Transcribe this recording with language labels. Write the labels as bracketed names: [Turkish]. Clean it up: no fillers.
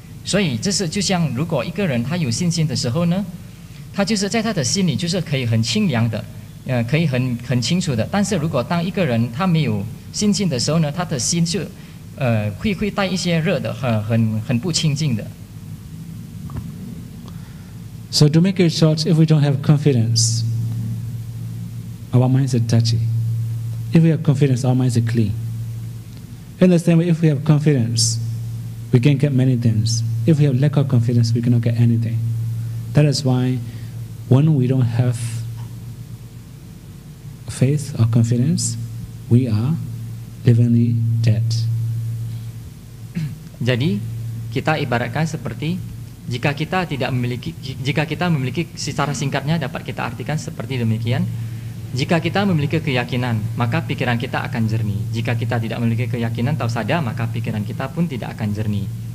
[Chinese] 所以这是就像如果一个人他有信心的时候呢，他就是在他的心里就是可以很清凉的，可以很清楚的。但是如果当一个人他没有信心的时候呢，他的心就会带一些热的，很不清净的。 [English] So to make it short, if we don't have confidence, our minds are dirty. If we have confidence, our minds are clean. In the same way, if we have confidence, we can get many things. If we have lack of confidence, we cannot get anything. That is why when we don't have faith or confidence, we are livingly dead. [Indonesian] Jadi kita ibaratkan seperti jika kita memiliki secara singkatnya dapat kita artikan seperti demikian. Jika kita memiliki keyakinan, maka pikiran kita akan jernih. Jika kita tidak memiliki keyakinan atau sada, maka pikiran kita pun tidak akan jernih.